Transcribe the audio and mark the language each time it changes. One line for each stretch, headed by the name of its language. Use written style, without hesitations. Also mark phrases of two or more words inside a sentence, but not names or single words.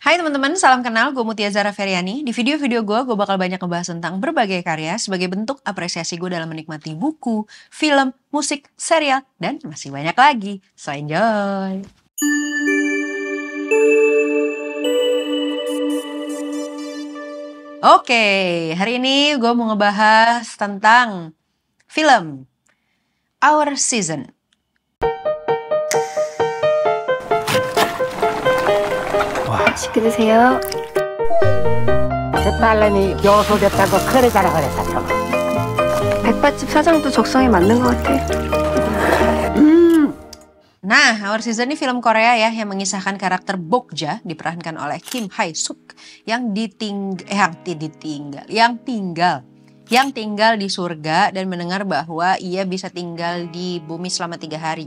Indonesian: Hai teman-teman, salam kenal, gue Mutia Zara Feryani. Di video-video gue bakal banyak ngebahas tentang berbagai karya sebagai bentuk apresiasi gue dalam menikmati buku, film, musik, serial, dan masih banyak lagi.
English: So enjoy!
Indonesian: Oke, hari ini gue mau ngebahas tentang film Our Season.
Korean: 맛있게 드세요. 딸내미 교수됐다고 그래 자랑을 백반집 사장도 적성에 맞는 것 같아.
Indonesian: Nah, Our Season ini film Korea ya yang mengisahkan karakter Bokja diperankan oleh Kim Hae Suk yang tinggal di surga dan mendengar bahwa ia bisa tinggal di bumi selama 3 hari.